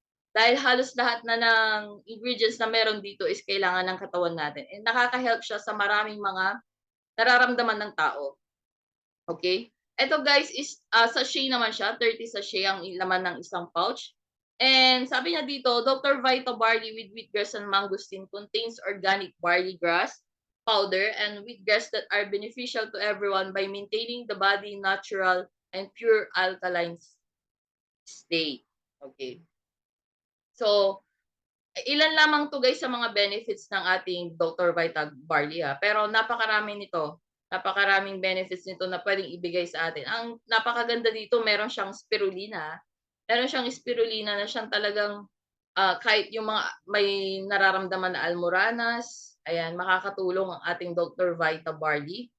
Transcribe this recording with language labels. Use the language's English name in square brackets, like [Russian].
[Filipino] Dahil halos lahat na ng ingredients na meron dito is kailangan ng katawan natin. And nakaka-help siya sa maraming mga nararamdaman ng tao. Okay? Ito guys is sachet naman siya. 30 sachet ang laman ng isang pouch. And sabi niya dito, Dr. [English] Vita Barley with wheatgrass and mangosteen contains organic barley grass powder and wheatgrass that are beneficial to everyone by maintaining the body natural and pure alkaline state. Okay. [Filipino] So, ilan lamang to guys sa mga benefits ng ating Dr. Vita Barley. Pero napakarami nito. Napakaraming benefits nito na pwedeng ibigay sa atin. Ang napakaganda dito, meron siyang spirulina. Meron siyang spirulina na siyang talagang kahit yung mga may nararamdaman na almoranas, ayan, makakatulong ang ating Dr. Vita Barley.